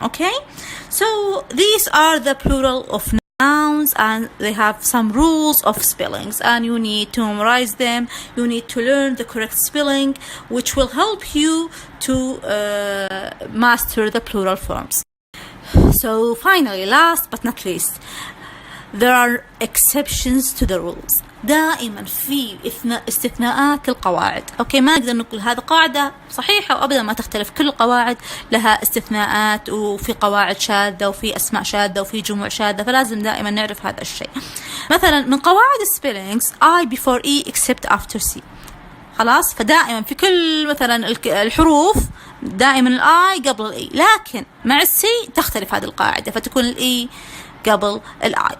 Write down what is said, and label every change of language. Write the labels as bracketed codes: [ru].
[en] Okay, so these are the plural of nouns, and they have some rules of spellings, and you need to memorize them. You need to learn the correct spelling, which will help you to master the plural forms. So finally, last but not least, there are exceptions to the rules. [ar] دائما في استثناءات للقواعد. أوكي، ما نقدر نقول هذا قاعدة صحيحة وأبدا ما تختلف. كل القواعد لها استثناءات، وفي قواعد شاذة وفي أسماء شاذة وفي جموع شاذة، فلازم دائما نعرف هذا الشيء. مثلا من قواعد spellings [en] I before E except after C. [ar] خلاص، فدائما في كل مثلا الحروف دائما الآي قبل الإي، لكن مع السي تختلف هذه القاعدة فتكون الإي قبل الآي.